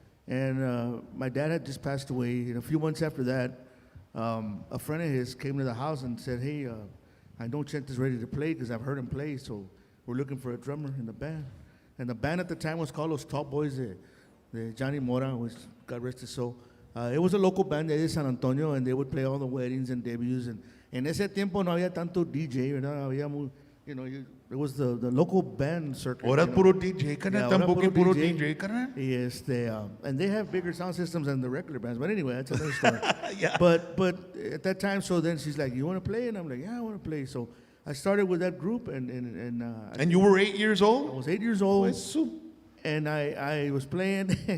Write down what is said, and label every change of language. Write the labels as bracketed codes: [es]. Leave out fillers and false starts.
[en] And my dad had just passed away. And a few months after that, a friend of his came to the house and said, hey, I know Chente's ready to play because I've heard him play, so we're looking for a drummer in the band. And the band at the time was called Los Top Boys, the Johnny Mora, which God rest his soul. It was a local band de San Antonio, and they would play all the weddings and debuts. And [es] en ese tiempo no había tanto DJ, ¿verdad? Había [en] it was the local band circuit. [es] Ahora es puro DJ, carnal. Tampoco es puro DJ, carnal. [en] And they have bigger sound systems than the regular bands. But anyway, that's another story. Yeah. But at that time, so then she's like, you want to play? And I'm like, yeah, I want to play. So I started with that group. And you were 8 years I old? was 8 years old. [es] Eso. [en] And I was playing.